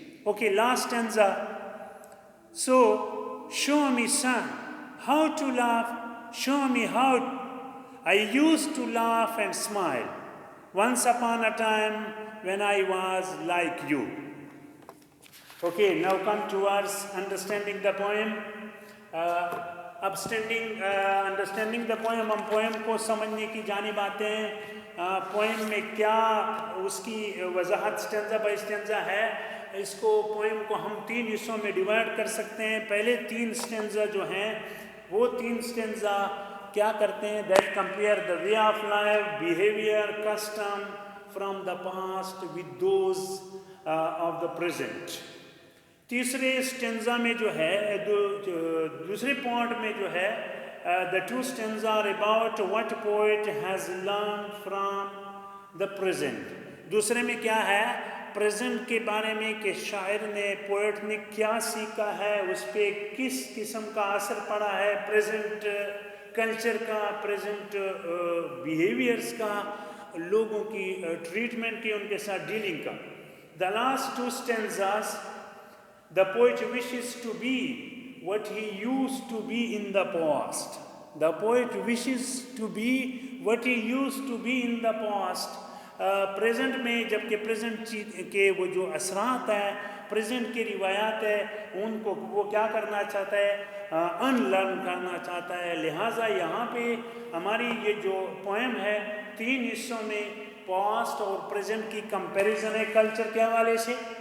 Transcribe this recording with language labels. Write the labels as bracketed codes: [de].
[en] Okay, last stanza. So, show me, son, how to laugh. Show me how I used to laugh and smile once upon a time when I was like you. Okay, now come towards understanding the poem. Understanding the poem, [ur] ہم poem کو سمجھنے کی جانب آتے ہیں. Poem میں کیا اس کی وضاحت اسٹینزا بائی اسٹینزا ہے. اس کو پوئم کو ہم 3 حصوں میں ڈیوائڈ کر سکتے ہیں. پہلے 3 اسٹینزا جو ہیں وہ 3 اسٹینزا کیا کرتے ہیں [en] That compare the way of life, behaviour, custom from the past with those of the present. [ur] تیسرے اسٹینزا میں جو ہے [en] دوسرے پارٹ میں جو ہے the 2 stanzas are about what poet has learned from the present. [ur] دوسرے میں کیا ہے پریزنٹ کے بارے میں کہ شاعر نے پوئٹ نے کیا سیکھا ہے, اس پہ کس قسم کا اثر پڑا ہے پریزنٹ کلچر کا, پریزنٹ بیہیویئرس کا, لوگوں کی ٹریٹمنٹ کی, ان کے ساتھ ڈیلنگ کا. [en] The last two stanzas, the poet wishes to be what he used to be in the past. The poet wishes to be what he used to be in the past. [ur] Present میں جب کہ present کے وہ جو اثرات ہیں، present کی روایات ہے، ان کو وہ کیا کرنا چاہتا ہے؟ ان لرن کرنا چاہتا ہے. لہٰذا یہاں پہ ہماری یہ جو پوئم ہے 3 حصوں میں پاسٹ اور پریزنٹ کی کمپیریزن ہے کلچر کے حوالے سے.